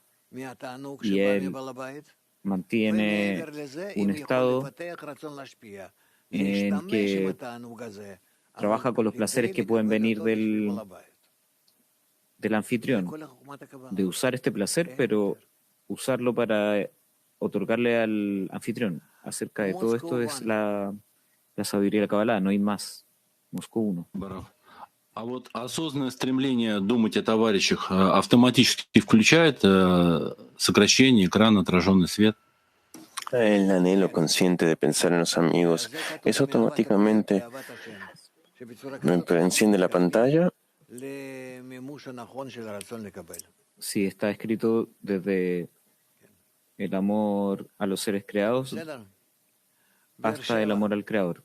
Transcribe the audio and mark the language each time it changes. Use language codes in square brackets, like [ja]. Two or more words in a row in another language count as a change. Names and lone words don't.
[es] Y él mantiene un estado en que trabaja con los placeres que pueden venir del anfitrión, de usar este placer, pero usarlo para otorgarle al anfitrión. Acerca de todo esto es la sabiduría de la Kabbalah, no hay más. Moscú 1. [ru] А вот осознанное стремление думать о товарищах автоматически включает сокращение экрана, отраженный свет? [es] El anhelo consciente de pensar en los amigos es automáticamente enciende la pantalla. Sí, está escrito desde el amor a los seres creados hasta el amor al creador.